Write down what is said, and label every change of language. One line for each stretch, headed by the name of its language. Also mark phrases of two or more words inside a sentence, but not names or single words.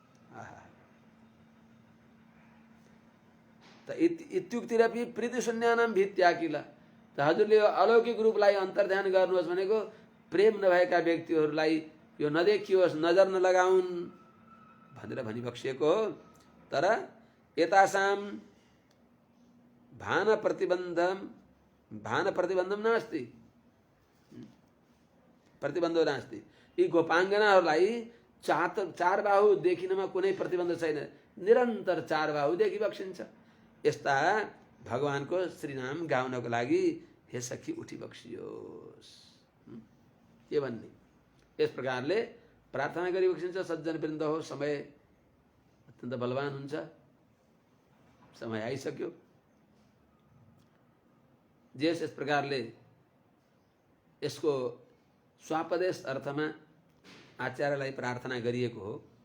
Sanskrit: त इत्युक्तिरपि प्रीति शून्यानां भित्या किल।
Nepali: त हजुरले यो अलौकिक रूपलाई अन्तर्ध्यान गर्नुहोस् भनेको प्रेम नभएका व्यक्तिहरूलाई यो नदेखियोस्, नजर नलगाउन् भनेर भनिबक्सिएको हो। तर
Sanskrit: एतासां भान प्रतिबन्धम नास्ति, प्रतिबन्धो नास्ति।
Nepali: यी गोपाङ्गनाहरूलाई चार बाहु देखिनमा कुनै प्रतिबन्ध छैन, निरन्तर चार बाहु देखिबक्सिन्छ। यस्ता भगवानको श्रीनाम गाउनको लागि हे सखी उठिबक्सियोस्। के भन्ने? यस प्रकारले प्रार्थना गरिबक्सिन्छ। सज्जन वृन्द हो, समय अत्यन्त बलवान हुन्छ, समय आइसक्यो। यस प्रकारले यसको स्वापदेश अर्थमा आचार्यलाई प्रार्थना गरिएको हो।